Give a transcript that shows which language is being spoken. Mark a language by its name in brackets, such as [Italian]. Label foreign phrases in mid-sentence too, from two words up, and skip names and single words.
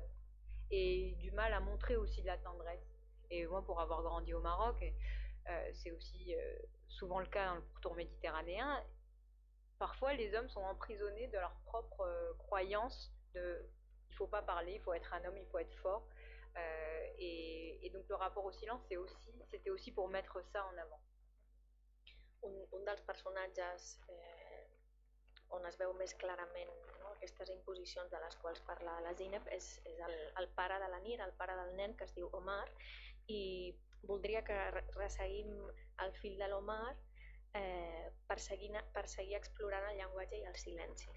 [French] Et du mal à montrer aussi de la tendresse. Et moi, pour avoir grandi au Maroc, c'est aussi souvent le cas dans le pourtour méditerranéen, parfois les hommes sont emprisonnés de leur propre croyance de il ne faut pas parler, il faut être un homme, il faut être fort. Et donc le rapport au silence, c'était aussi pour mettre ça en avant. [Catalan] Un dels personatges on es veu més clarament, no, aquestes imposicions de les quals parla la Zeynep és el pare de la Nir, el pare del nen, que es diu Omar, i voldria que resseguim el fil de l'Omar per seguir explorant el llenguatge i els silencis.